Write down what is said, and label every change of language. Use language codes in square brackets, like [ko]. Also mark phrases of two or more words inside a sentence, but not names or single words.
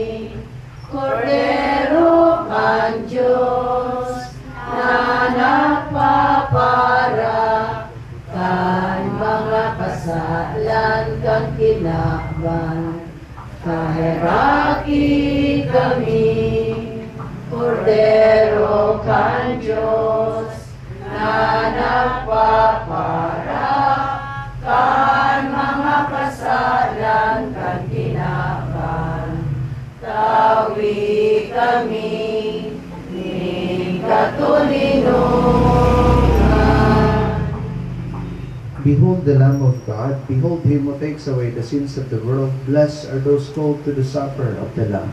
[bik] Cordero kan Diyos, na nagpapara, kan mga kasalan kan kinaban, kahiraki kami, Kordero kan Diyos, na nagpapara kan mga kasalan kan tinakan. Tawi kami, ni katulinungan. [en] Behold the Lamb of God, behold him who takes away the sins of the world. Blessed are those called to the supper of the Lamb.